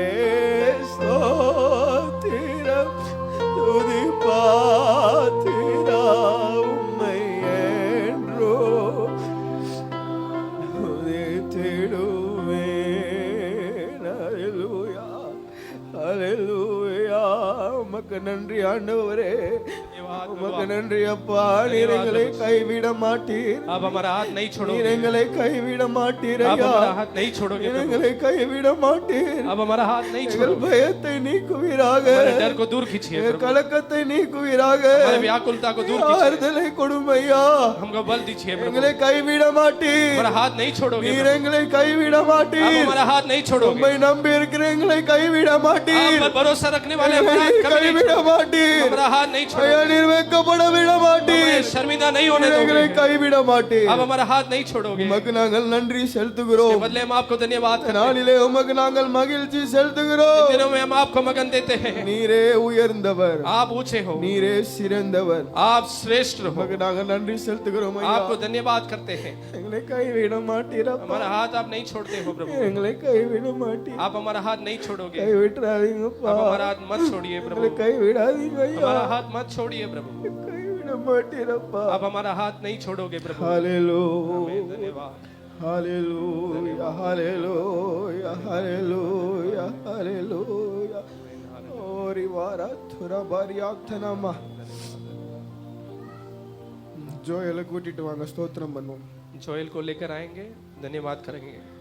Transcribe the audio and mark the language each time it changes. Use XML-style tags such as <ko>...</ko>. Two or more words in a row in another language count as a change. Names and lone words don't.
<ta>ஸ்தோத்திரம் துதி பாத்திரா உம்மை என்றோ துதித்திடுவேன். அல்லேலூயா அல்லேலூயா. உமக்கு நன்றி ஆண்டவரே, உமக்கு நன்றி அப்பா. நீர் எங்களை கைவிட மாட்டீர்.</ta> <hi>आप हमारा हाथ नहीं छोड़ोगे.</hi> <ta>நீர் எங்களை கைவிட மாட்டீர்</ta> <hi>आप</hi> <ta>ஐயா.</ta> <hi>हमारा हाथ नहीं छोड़ोगे.</hi> <ta>நீர் எங்களை கைவிட மாட்டீர்.</ta> <hi>आप हमारा हाथ नहीं</hi> <ta>எங்கள்</ta> <hi>छोड़ोगे.</hi> <ta>பயத்தை நீக்குவீராக.</ta> <hi>हमारे डर को दूर कीजिए</hi> <ta>எங்கள்</ta> <hi>प्रभु.</hi> <ta>கலக்கத்தை நீக்குவீராக.</ta> <hi>हमारे व्याकुलता को दूर कीजिए.</hi> <ta>ஆறுதலை கொடும் ஐயா.</ta> <hi>हमको बल दीजिए प्रभु.</hi> <ta>எங்களை கைவிட மாட்டீர்.</ta> <hi>हमारा हाथ नहीं छोड़ोगे</hi> <ta>நீர்</ta> <hi>प्रभु.</hi> <ta>எங்களை கைவிட</ta> <hi>आप</hi> <ta>மாட்டீர்.</ta> <hi>हमारा हाथ नहीं छोड़ोगे.</hi> <ta>உம்மை நம்பி இருக்கிற எங்களை கைவிட</ta> <hi>आप</hi> <ta>மாட்டீர்.</ta> <hi>पर भरोसा रखने वाले हमारा</hi> <ta>எங்களை</ta> <hi>हाथ कभी नहीं</hi> <ta>கைவிட</ta> <hi>छोड़ोगे.</hi> <ta>மாட்டீர்.</ta> <hi>हमारा हाथ नहीं</hi> <ta>ஐயா</ta> <hi>छोड़ोगे.</hi> <ta>நீர் வெட்கப்பட விட</ta> <hi>हमें</hi> <ta>மாட்டீர்.</ta> <hi>शर्मिंदा नहीं होने</hi> <ta>எங்களை</ta> <hi>दोगे.</hi> <ta>கைவிட மாட்டீர்.</ta> <hi>आप हमारा हाथ नहीं छोड़ोगे.</hi> <ta>உமக்கு நாங்கள் நன்றி</ta> <hi>इसके</hi> <ta>செலுத்துகிறோம்.</ta> <hi>बदले हम आपको धन्यवाद करते हैं.</hi> <ta>நாளிலே உமக்கு நாங்கள் மகிழ்ச்சி</ta> <hi>इन</hi> <ta>செலுத்துகிறோம்.</ta> <hi>दिनों में हम आपको मगन देते हैं.</hi> <ta>நீரே உயர்ந்தவர்,</ta> <hi>आप ऊंचे हो.</hi> <ta>நீரே சிறந்தவர்.</ta> <hi>आप श्रेष्ठ हो.</hi> <ta>உமக்கு நாங்கள் நன்றி செலுத்துகிறோம் ஐயா.</ta> <hi>आपको धन्यवाद करते हैं.</hi> <ta>எங்களை கைவிட மாட்டீரப்பா.</ta> <hi>हमारा हाथ आप नहीं छोड़ते हो प्रभु.</hi> <ta>எங்களை கைவிட மாட்டீர்.</ta> <hi>आप हमारा हाथ नहीं छोड़ोगे.</hi> <ta>கைவிட்டுறாதீங்கப்பா.</ta> <hi>आप हमारा हाथ मत छोड़िए प्रभु.</hi> <ta>எங்களை கைவிடாதீங்க ஐயா.</ta> <hi>हमारा हाथ मत छोड़िए प्रभु.</hi> <ta>கைவிட மாட்டீரப்பா.</ta> <hi>आप हमारा हाथ नहीं छोड़ोगे प्रभु.</hi> <ta>ஹalleluya</ta> <hi>आमीन. धन्यवाद.</hi> <ta>ஹalleluya ஹalleluya ஹalleluya ஹalleluya. ஓரி வாரா துரா பாரியாத்தனமா. ஜோயலை கூட்டிட்டு வாங்க, ஸ்தோத்திரம் பண்ணுவோம்.</ta> <hi>जोएल को लेकर आएंगे, धन्यवाद करेंगे.</hi>